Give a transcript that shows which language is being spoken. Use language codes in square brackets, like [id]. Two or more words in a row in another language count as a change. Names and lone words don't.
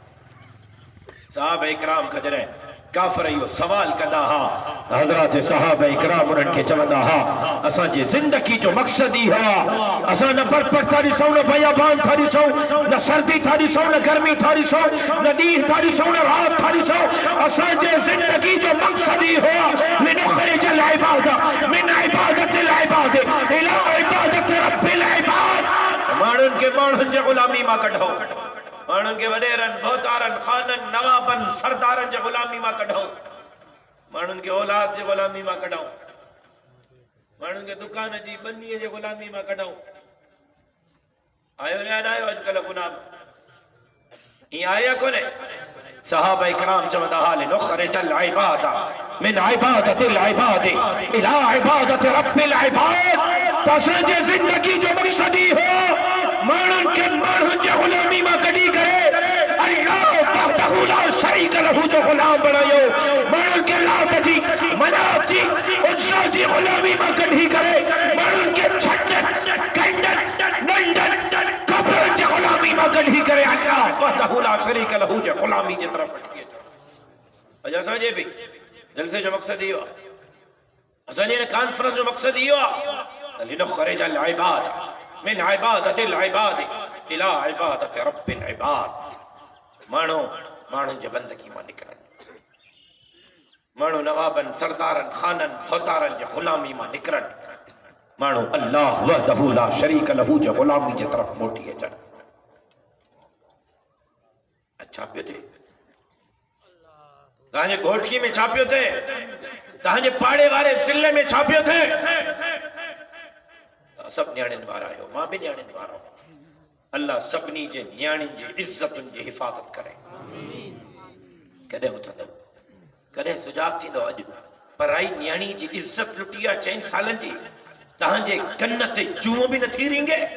[sd] सहाबा इकराम खां जॾहिं काफ़िर इहो सवाल कंदा हा हज़रात सहाबा इकराम उन्हनि खे चवंदा हा असांजी ज़िंदगी जो मक़सद ई हुआ असां न बरपर था ॾिसूं न बयाबान था ॾिसूं न सर्दी था ॾिसूं न गर्मी था ॾिसूं न ॾींहुं था ॾिसूं न राति था ॾिसूं असांजे ज़िंदगी जो मक़सद ई हुआ [ar] لنخرج العباد من عبادة العباد إلى عبادة رب العباد [sd] माण्हुनि खे माण्हुनि जे ग़ुलामी मां कढो माण्हुनि खे वॾेरनि मोहतारनि ख़ाननि नवाबनि सरदारनि जे ग़ुलामी मां कढो माण्हुनि खे औलाद जे ग़ुलामी मां कढूं माण्हुनि खे दुकान जी बंदीअ जे ग़ुलामी मां कढूं आयो यादि आयो अॼुकल्ह गुलाम ईअं आया कोन्हे सहाबा इकराम चवंदा हा [ar] لنخرج العباد من عبادة العباد إلى عبادة رب العباد [sd] त असांजे ज़िंदगी जो मक़सद ई हो माण्हुनि खे माण्हुनि जे ग़ुलामी मां कढी करे [ar] الله وحده لا شريك له [sd] जो ग़ुलाम बणायो माण्हुनि खे लात जी मनात जी उस्सा जी ग़ुलामी मां कढी करे माण्हुनि खे छॾनि कंडनि नंढनि कब्रनि जे ग़ुलामी मां कढी करे [ar] الله وحده لا شريك له [sd] जे ग़ुलामी जे तरफ़ वठी अचो अॼु असांजे बि जलसे जो मक़सद इहो आहे असांजे हिन कॉन्फ्रेंस जो मक़सद इहो आहे [ar] لنخرج العباد من عبادة العباد إلى عبادة رب العباد [sd] माण्हू माण्हुनि जे बंदगी मां निकिरनि माण्हू नवाबनि सरदारनि ख़ाननि मोहतारनि जे ग़ुलामी मां निकिरनि माण्हू [ar] الله وحده لا شريك له [sd] जे ग़ुलामी जे तरफ़ मोटी अचनि छा पियो थिए तव्हांजे घोटकी में छा पियो थिए तव्हांजे पाड़े वारे ज़िले में छा पियो थिए सभु न्याणियुनि वारा आहियो मां बि न्याणियुनि वारो अल्लाह सभिनी जे न्याणियुनि जी इज़तुनि जी हिफ़ाज़त करे कॾहिं उथंदो कॾहिं सुजाग थींदो अॼु पराई न्याणी जी इज़त लुटी आहे 4 सालनि जी तव्हांजे कन ते जूं बि नथी रिंगे